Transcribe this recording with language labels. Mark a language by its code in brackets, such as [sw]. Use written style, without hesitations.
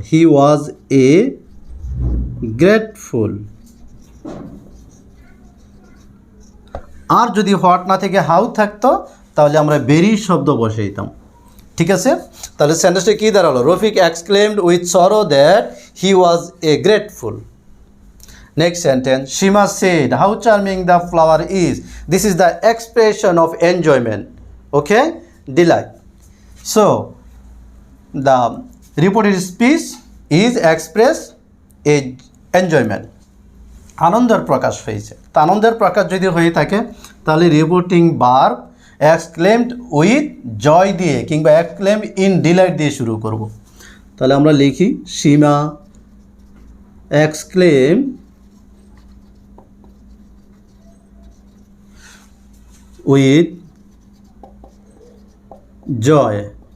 [en] He was a grateful. [bn] আর যদি what না থেকে হাউ থাকতো তাহলে আমরা ভেরি শব্দ বসাইতাম। ঠিক আছে, তাহলে সেন্টেন্সটা কী দাঁড়ালো? [en] Rafiq exclaimed with sorrow that he was a grateful. Next sentence, Shima said, how charming the flower is. This is the expression of enjoyment. Okay, delight. So, the reported speech is express a enjoyment. [bn] আনন্দের প্রকাশ হয়েছে। তা আনন্দের প্রকাশ যদি হয়ে থাকে তাহলে reporting verb exclaimed with joy দিয়ে কিংবা এক্সক্লেম ইন ডিলাইট দিয়ে শুরু করব। তাহলে আমরা লিখি সীমা এক্সক্লেম [en] with joy.